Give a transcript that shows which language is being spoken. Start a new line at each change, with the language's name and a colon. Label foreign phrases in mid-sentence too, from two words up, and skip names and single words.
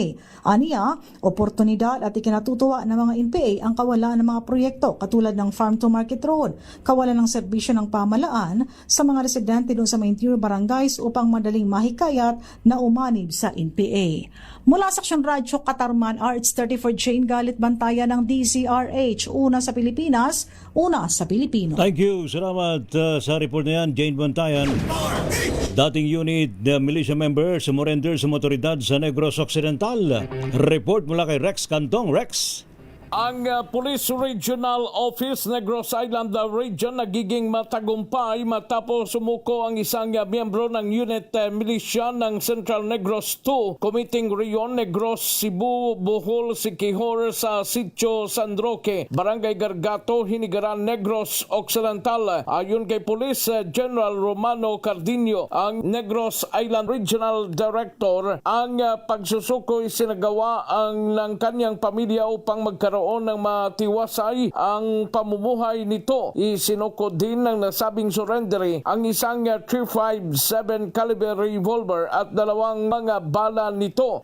Filipino: Aniya, oportunidad at ikinatutuwa ng mga NPA ang kawalan ng mga proyekto katulad ng Farm to Market Road, kawalan ng serbisyo ng pamalaan sa mga residente doon sa mga interior barangays upang madaling mahikayat na umanib sa NPA. Mula sa Action Radio Katarman, RH34 Jane Galit Bantayan ng DZRH, una sa Pilipinas, una sa Pilipino.
English: Thank you.
Filipino: Salamat sa report na yan, Jane Bantayan. Dating unit militia member sumurrender sa motoridad sa Negros Occidental. Report mula kay Rex Cantong. Rex. Ang Police Regional Office Negros Island Region nagiging matagumpay matapos sumuko ang isang miyembro ng unit militia ng Central Negros 2 Committing Rion, Negros, Cebu, Bohol, Siquijor sa Sitio San Roque, Barangay Gargato, Hinigaran, Negros Occidental. Ayon kay Police General Romano Cardinio, ang Negros Island Regional Director, ang pagsusuko isinagawa ang ng kanyang pamilya upang magkaroon magkaroon ng matiwasay ang pamumuhay nito. Isinuko din ng nasabing surrendery ang isang 357 caliber revolver at 2 mga bala nito.